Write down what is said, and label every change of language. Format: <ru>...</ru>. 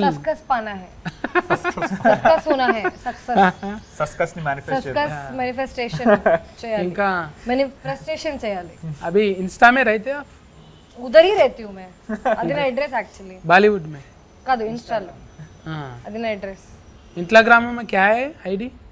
<hi>Success पाना है, success होना है,</hi> <te>सक्सेस ని मैनिफेस्टेशन చేయాలి, ఇంకా मैनिफेस्टेशन చేయాలి.</te> <hi>अभी इंस्टा में रहते हो? उधर ही रहती हूँ मैं,</hi> <te>అది నా అడ్రస్ యాక్చువల్లీ.</te> <hi>बॉलीवुड में</hi> <te>కాదు, ఇన్స్టాలో. అది నా అడ్రస్.</te> <hi>इंस्टाग्राम में क्या है आईडी?</hi>